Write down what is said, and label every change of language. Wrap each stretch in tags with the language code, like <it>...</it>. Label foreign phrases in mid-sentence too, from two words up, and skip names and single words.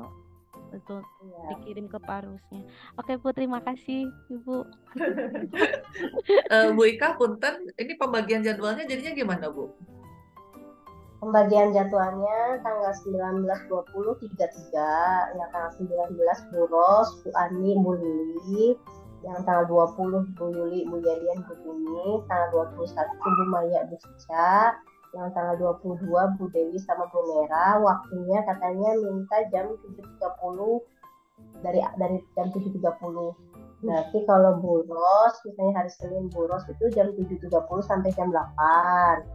<id>Betul. Dikirim ke Pak Rusnya. Oke Bu, terima kasih Ibu. Bu Ika punten, ini pembagian jadwalnya jadinya gimana Bu? Pembagian jadwalnya tanggal 19, 20, 33, yang tanggal 19 Bu Ros, Bu Ani, Bu Lili, yang tanggal 20 Bu Yuli, Bu Yadian, Bu Tuni, tanggal 21 Bu Maya, Bu Cica, yang tanggal 22 Bu Dewi sama Bu Mera. Waktunya katanya minta jam 7.30 dari jam 7.30. Berarti kalau Bu Ros, misalnya hari Senin Bu Ros itu jam 7.30 sampai jam 8.</id>